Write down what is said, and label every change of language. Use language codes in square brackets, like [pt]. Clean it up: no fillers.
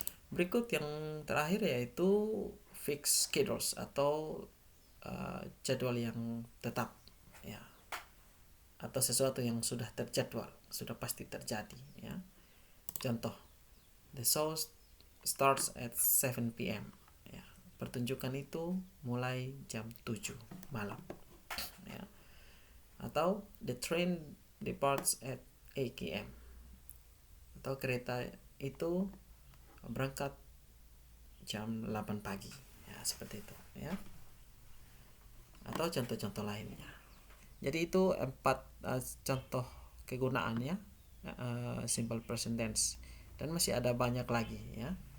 [id] Berikut yang terakhir yaitu [en] fixed schedules [id] atau jadwal yang tetap, ya. Atau sesuatu yang sudah terjadwal, sudah pasti terjadi, ya. Contoh, [en] the show starts at 7 p.m. [id] Ya, pertunjukan itu mulai jam 7 malam. Ya. Atau [en] the train departs at 8 p.m. [id] Atau kereta itu berangkat jam 8 pagi. Ya, seperti itu, ya. Atau contoh-contoh lainnya. Jadi itu 4 contoh kegunaannya simple present tense, dan masih ada banyak lagi, ya.